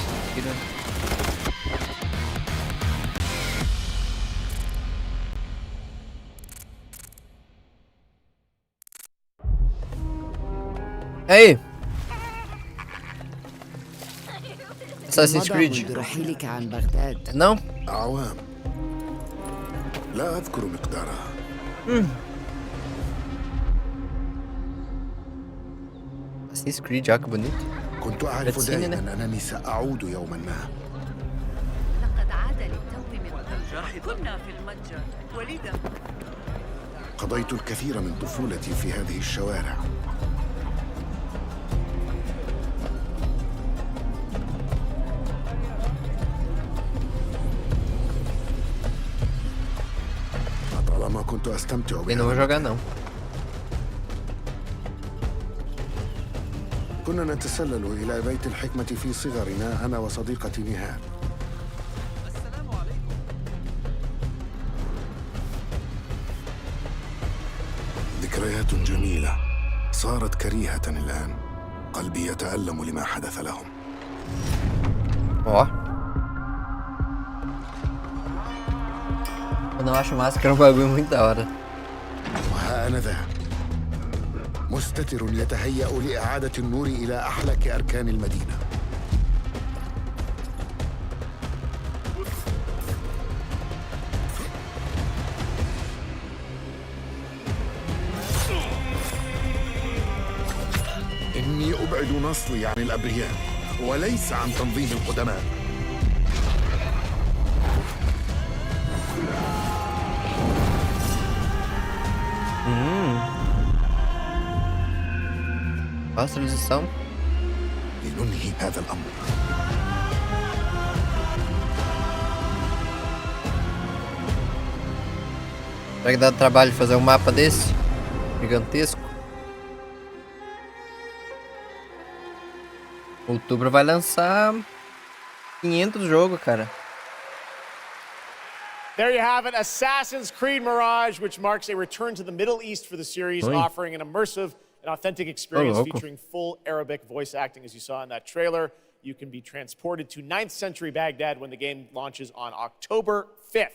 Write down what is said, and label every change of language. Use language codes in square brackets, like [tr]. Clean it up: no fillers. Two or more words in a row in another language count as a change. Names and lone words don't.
[pt] Tira. Hey! Assassin's Creed. Não? [ar] أعوام لا أذكر مقدارها. [pt] Assassin's Creed, olha que bonito. [ar] كنت أعرف دائما أنني سأعود يوما ما. لقد عاد للتو من الجرح. كنا في المتجر وليدا. قضيت الكثير من طفولتي في هذه الشوارع. طالما كنت أستمتع بها. [pt] Eu não vou jogar não. [ar] كنا نتسلل إلى بيت الحكمة في صغرنا أنا وصديقتي نهار. السلام عليكم. ذكريات جميلة صارت كريهة الآن. قلبي يتألم لما حدث لهم. [pt] Ó. Eu não acho massa que era um bagulho muito da hora. [ar] وها أنا ذا مستتر يتهيأ لإعادة النور إلى أحلك أركان المدينة. إني أبعد نصلي عن الأبرياء وليس عن تنظيم القدماء. [pt] Nossa, transição. [ar] لننهي هذا الأمر. [pt] Será que dá trabalho fazer um mapa desse? Gigantesco. Outubro vai lançar 500 jogos, cara. [en] There you have it, Assassin's Creed Mirage, which marks a return to the Middle East for the series, offering an immersive and authentic experience featuring full Arabic voice acting, as you saw in that trailer. You can be transported to 9th century Baghdad when the game launches on October 5th.